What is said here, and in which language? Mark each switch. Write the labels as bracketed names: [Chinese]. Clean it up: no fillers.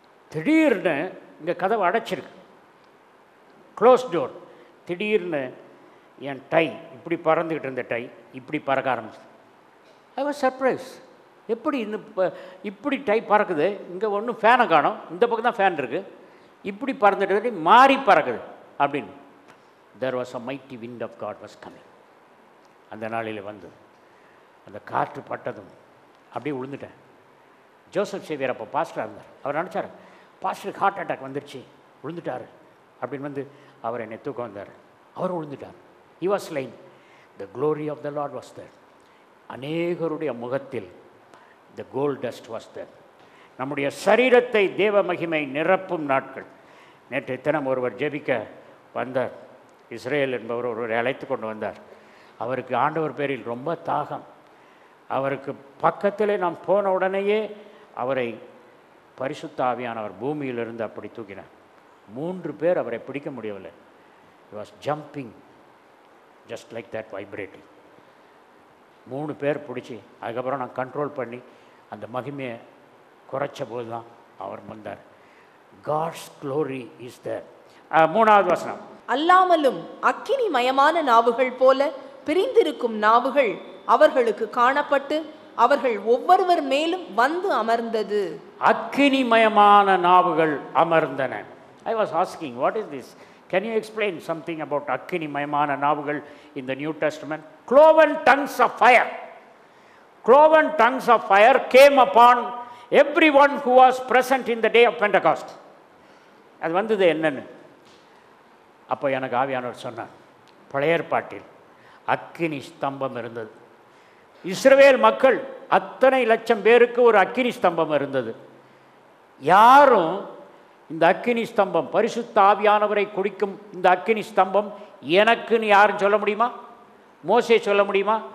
[Tamil] திடீர்னு இங்கே கதவு அடைச்சிருக்கு, [English] Close door. [Tamil] திடீர்னு என் டை இப்படி பறந்துக்கிட்டு இருந்த டை இப்படி பறக்க ஆரம்பிச்சு. [English] I was surprise. [Tamil] எப்படி இந்த இப்படி டை பறக்குது, இங்கே ஒன்றும் ஃபேனை காணும், இந்த பக்கம் தான் ஃபேன் இருக்குது, இப்படி பறந்துட்டு மாறி பறக்குது அப்படின்னு. [English] There was a mighty wind of God was coming. [Tamil] அந்த நாளில் வந்தது. அந்த காற்று பட்டதும் அப்படியே விழுந்துட்டேன். ஜோசப் சேவியர் அப்போ பாஸ்டராக இருந்தார். அவர் நினச்சார், பாஸ்டருக்கு ஹார்ட் அட்டாக் வந்துருச்சு, விழுந்துட்டார் அப்படின்னு வந்து அவர் என்னை தூக்கம் வந்தார். அவர் விழுந்துட்டார். [English] He was slain. The glory of the Lord was there. [Tamil] அநேகருடைய முகத்தில் [English] the gold dust was there. [Tamil] நம்முடைய சரீரத்தை தேவ மகிமை நிரப்பும் நாட்கள். நேற்றைய தினம் ஒருவர் ஜெபிக்க வந்தார். இஸ்ரேல் என்பவர் ஒருவரை அழைத்து கொண்டு வந்தார். அவருக்கு ஆண்டவர் பேரில் ரொம்ப தாகம். அவருக்கு பக்கத்திலே நாம் போன உடனேயே அவரை பரிசுத்த ஆவியானவர் பூமியிலிருந்து அப்படி தூக்கினார். 3 பேர் அவரை பிடிக்க முடியவில்லை. [English] He was jumping just like that, vibrating. [Tamil] 3 பேர் பிடிச்சி அதுக்கப்புறம் நான் கண்ட்ரோல் பண்ணி அந்த மகிமையை குறைச்ச போது தான் அவர் வந்தார். [English] God's glory is there. [Tamil] 3ஆவது வசனம். அல்லாமலும் அக்கினி மயமான நாவுகள் போல பிரிந்திருக்கும் நாவுகள் அவர்களுக்கு காணப்பட்டு அவர்கள் ஒவ்வொருவர் மேலும் வந்து அமர்ந்தது. அக்கினிமயமான நாவுகள் அமர்ந்தன. [English] I was asking, what is this? Can you explain something about [Tamil] அக்கினிமயமான நாவுகள் [English] in the New Testament? Cloven tongues of fire. Cloven tongues of fire came upon everyone who was present in the day of Pentecost. [Tamil] அது வந்தது என்னன்னு அப்போ எனக்கு ஆவியானவர் சொன்னார், பழைய ஏற்பாட்டில் அக்கினி ஸ்தம்பம் இருந்தது. இஸ்ரவேல் மக்கள் அத்தனை லட்சம் பேருக்கு ஒரு அக்கினி ஸ்தம்பம் இருந்தது. யாரும் இந்த அக்கினி ஸ்தம்பம், பரிசுத்த ஆவியானவரை குடிக்கும் இந்த அக்கினி ஸ்தம்பம் எனக்குன்னு யாரும் சொல்ல முடியுமா? மோசே சொல்ல முடியுமா?